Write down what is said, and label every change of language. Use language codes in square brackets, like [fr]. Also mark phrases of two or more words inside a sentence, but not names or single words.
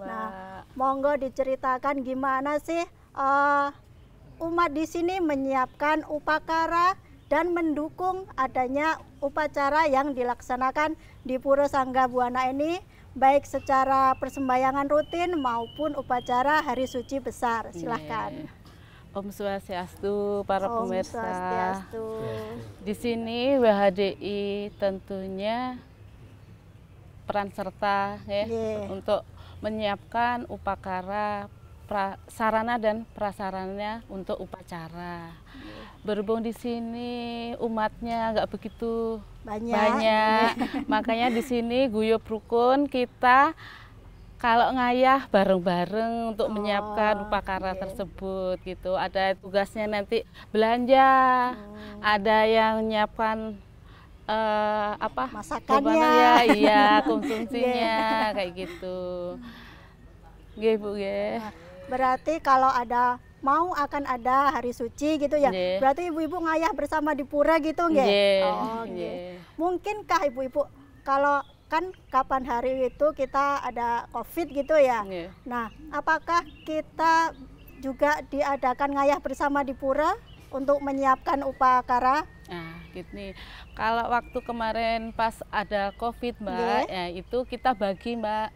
[id] Nah, monggo diceritakan gimana sih umat di sini menyiapkan upakara dan mendukung adanya upacara yang dilaksanakan di Pura Sanggabuana ini, baik secara persembahyangan rutin maupun upacara hari suci besar. Silahkan. [sa] Om Swastiastu, para Om [id] pemirsa. [sa] Swastiastu. [id] Di sini WHDI tentunya peran serta untuk menyiapkan upacara, sarana dan prasarana untuk upacara. Berhubung di sini umatnya nggak begitu banyak. Makanya di sini guyub rukun kita kalau ngayah bareng-bareng untuk menyiapkan upacara tersebut gitu. Ada tugasnya nanti belanja, ada yang nyiapkan masakannya, iya konsumsinya kayak gitu. [jv] Nggih, Bu, nggih. [id] Berarti kalau akan ada hari suci gitu ya. Berarti ibu-ibu ngayah bersama di pura gitu nggih? [jv] Oh, nggih. [id] Mungkinkah ibu-ibu kalau kan kapan hari itu kita ada Covid gitu ya. Nah, apakah kita juga diadakan ngayah bersama di pura untuk menyiapkan upacara? Nah, gini. Kalau waktu kemarin pas ada Covid, Mbak, ya itu kita bagi, Mbak.